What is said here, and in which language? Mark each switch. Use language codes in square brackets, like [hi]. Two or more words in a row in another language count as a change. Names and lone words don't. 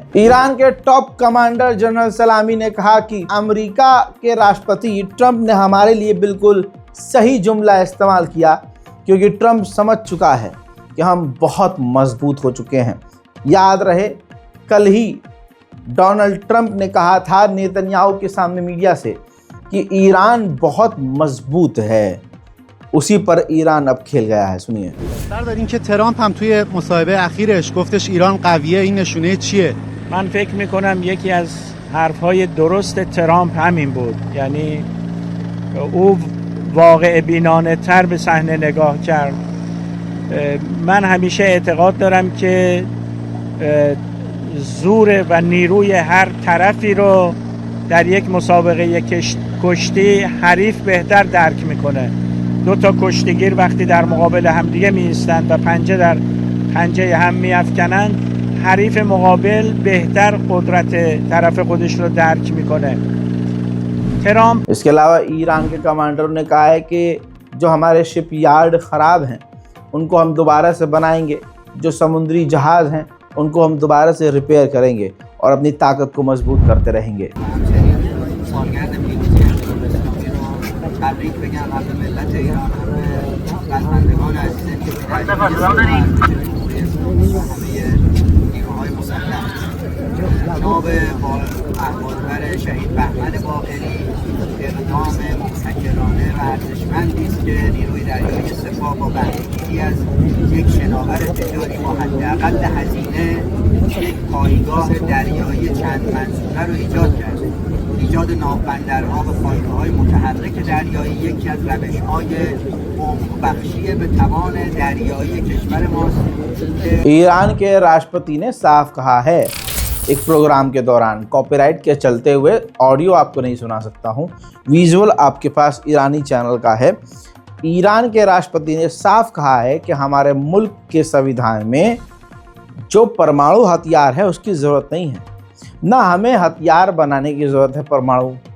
[hi] ईरान के [en] top commander [hi] जनरल सलामी ने कहा कि अमेरिका के राष्ट्रपति ट्रंप ने हमारे लिए बिल्कुल सही जुमला इस्तेमाल किया, क्योंकि ट्रंप समझ चुका है कि हम बहुत मजबूत हो चुके हैं। याद रहे, कल ही डोनाल्ड ट्रंप ने कहा था नेतन्याहू के सामने मीडिया से कि ईरान बहुत मजबूत है। उसी पर ईरान अब खेल गया है। सुनिए। [fa] داریم که ترامپ هم توی مصاحبه اخیرش گفتش ایران قویه، این نشونه چیه؟ من فکر میکنم یکی از حرفهای درست ترامپ همین بود. یعنی او واقع بینانه تر به صحنه نگاه کرد. من همیشه اعتقاد دارم که زور و نیروی هر طرفی رو در یک مسابقه کشتی حریف بهتر درک میکنه. دو تا کشتیگیر وقتی در مقابل همدیگه می ایستند و پنجه در پنجه هم می افکنند، حریف مقابل بهتر قدرت طرف خودش رو درک میکنه. ترامپ [hi] इसके अलावा ईरान के कमांडर ने कहा है कि जो हमारे [en] ship yard [hi] ख़राब हैं उनको हम दोबारा से बनाएंगे, जो समुद्री जहाज़ हैं उनको हम दोबारा से रिपेयर करेंगे और अपनी ताकत को मजबूत करते रहेंगे। [fa] تبریک بگم از ملت ایران، بزرگان عزیزی که همه نیروهای مسلح جناب احوالبر شهید بهمن باقری اقدام مبتکرانه و ارزشمندی است که نیروی دریایی سپاه با بهره‌گیری از یک شناور تجاری با حداقل هزینه یک پایگاه دریایی چند منظوره رو ایجاد کرده. ایجاد ناوبندرها و پایگاه‌های متحرک دریایی یکی از روش‌های بخشی به توان دریایی کشور ماست. [hi] ईरान के राष्ट्रपति ने साफ कहा है एक प्रोग्राम के दौरान, कॉपीराइट के चलते हुए ऑडियो आपको नहीं सुना सकता हूँ, विजुअल आपके पास ईरानी चैनल का है। ईरान के राष्ट्रपति ने साफ कहा है कि हमारे मुल्क के संविधान में जो परमाणु हथियार है उसकी ज़रूरत नहीं है, ना हमें हथियार बनाने की ज़रूरत है परमाणु।